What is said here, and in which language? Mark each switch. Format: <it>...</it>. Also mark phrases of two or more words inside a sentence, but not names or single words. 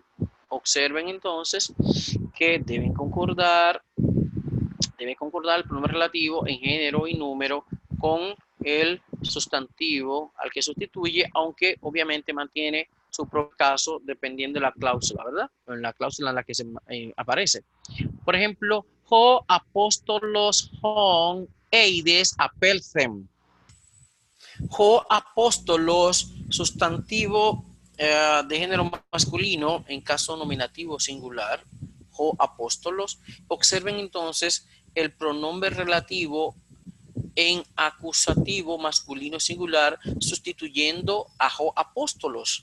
<es>Observen entonces que debe concordar el pronombre relativo en género y número con el sustantivo al que sustituye, aunque obviamente mantiene su propio caso dependiendo de la cláusula, ¿verdad? En la cláusula en la que se aparece. Por ejemplo,</es> <el>ὁ ἀπόστολος ὃν εἶδες ἀπῆλθεν. ὁ ἀπόστολος,</el> <es>sustantivo de género masculino en caso nominativo singular.</es> <el>ὁ ἀπόστολος.</el> <es>Observen entonces el pronombre relativo en acusativo masculino singular sustituyendo a</es> <el>ὁ ἀπόστολος.</el>